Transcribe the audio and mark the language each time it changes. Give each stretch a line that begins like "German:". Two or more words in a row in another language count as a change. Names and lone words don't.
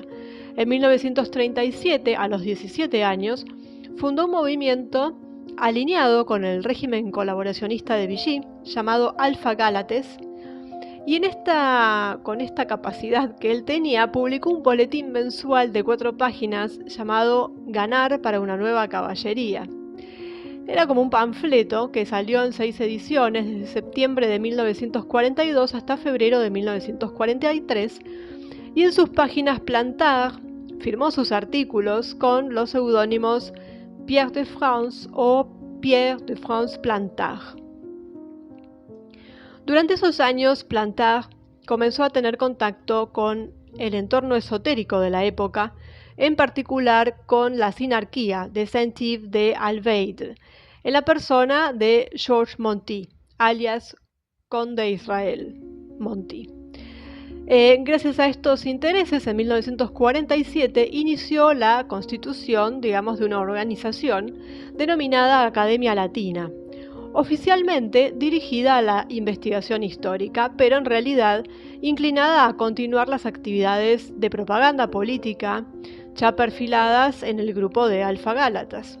Spanish: En 1937, a los 17 años, fundó un movimiento alineado con el régimen colaboracionista de Vichy, llamado Alpha Galates, y con esta capacidad que él tenía, publicó un boletín mensual de 4 páginas llamado Ganar para una nueva caballería. Era como un panfleto que salió en 6 ediciones desde septiembre de 1942 hasta febrero de 1943, y en sus páginas Plantard firmó sus artículos con los seudónimos Pierre de France o Pierre de France Plantard. Durante esos años, Plantard comenzó a tener contacto con el entorno esotérico de la época, en particular con la sinarquía de Saint-Yves de Alveid, en la persona de Georges Monty, alias Conde Israel Monty. Gracias a estos intereses, en 1947 inició la constitución, de una organización denominada Academia Latina, oficialmente dirigida a la investigación histórica, pero en realidad inclinada a continuar las actividades de propaganda política ya perfiladas en el grupo de Alfa Gálatas.